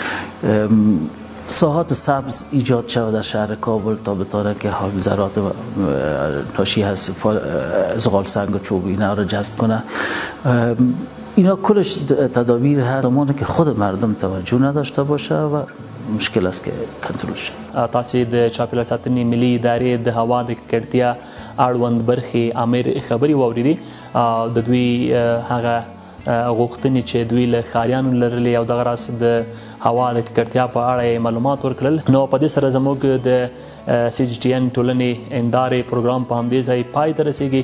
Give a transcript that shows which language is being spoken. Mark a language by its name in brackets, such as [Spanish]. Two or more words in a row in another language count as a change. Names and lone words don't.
[Persian] ساحات سبز ایجاد شود در شهر کابل تا بطوره که حال ذرات ناشی از زغال، سنگ و چوب اینا رو جذب کنه. اینا کلش تدابیر هست زمانی که خود مردم توجه نداشته باشه و مشکل است که کنترل شه. [Pashto] تاسو د چاپیریال ساتنې ملي ادارې د هوا د ککړتیا اړوند برخې امیر خبري واوریدي. د دوی هغه غوښتنې چې دوی له ښاریانو لرلې او دغه راس د هوا د ککړتیا په اړه معلومات ورکړل. نو په دې سره زموږ د CGTN ټولنې هندارې پروګرام په همدې ځای پای ته رسیږي.